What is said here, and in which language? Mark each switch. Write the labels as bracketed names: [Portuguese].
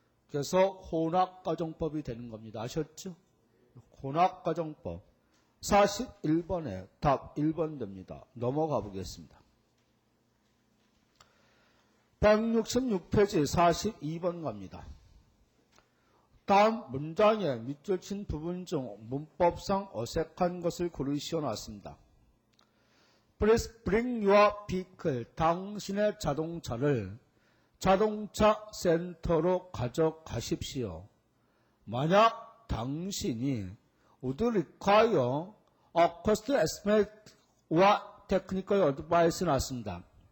[Korean] 그래서 혼합가정법이 되는 겁니다. 아셨죠? 혼합가정법 41번에 답 1번 됩니다. 넘어가 보겠습니다. 166페이지 42번 갑니다. 다음 문장의 밑줄 친 부분 중 문법상 어색한 것을 고르시오 나왔습니다. [English] Please bring your vehicle. [Korean] 당신의 자동차를 자동차 센터로 가져가십시오. 만약 당신이 [English] would require a cost estimate [Korean] 와 [English] technical advice [Korean] 나왔습니다.